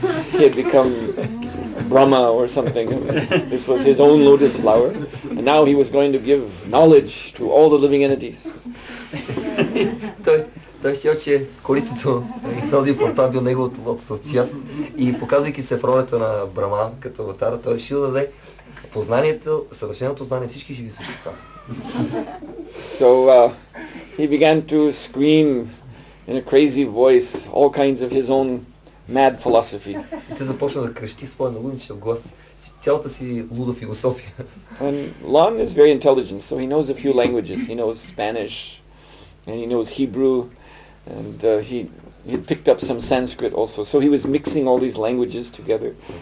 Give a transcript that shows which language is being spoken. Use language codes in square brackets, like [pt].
[en] He had become Brahma or something. This was his own lotus flower. And now he was going to give knowledge to all the living entities. [bg] Той счел, че коритото и този фонтан бил неговото лотосов цвят. И показвайки се в ролята на Браман като аватара, той решил да даде познанието, съвършеното знание всички живи същества. [en] So he began to scream in a crazy voice all kinds of his own mad philosophy. [bg] И той започна да крещи своя налудничев глас, цялата си луда философия. [en] And Lon is very intelligent, so he knows a few languages. He knows Spanish, and he knows Hebrew, and he had picked up some Sanskrit also. So he was mixing all these languages together.